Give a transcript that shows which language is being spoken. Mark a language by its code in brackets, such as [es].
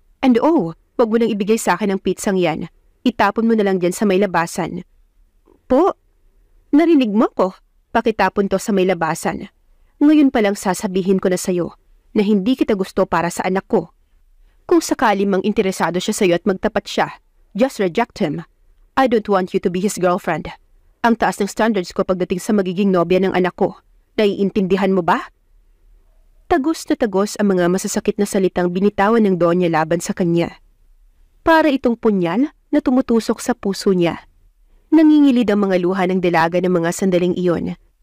[tl] And wag mo nang ibigay sa akin ang pizzang yan. Itapon mo na lang dyan sa may labasan. Po? Narinig mo ko. Pakitapon to sa may labasan. Ngayon palang sasabihin ko na sa'yo na hindi kita gusto para sa anak ko. Kung sakali mang interesado siya sa'yo at magtapat siya, [en] just reject him. I don't want you to be his girlfriend. [tl] Ang taas ng standards ko pagdating sa magiging nobya ng anak ko. Naiintindihan mo ba? Tagos na tagos ang mga masasakit na salitang binitawan ng Donya laban sa kanya. Para itong punyal na tumutusok sa puso niya. Nangingilid ang mga luha ng dalaga ng mga sandaling iyon.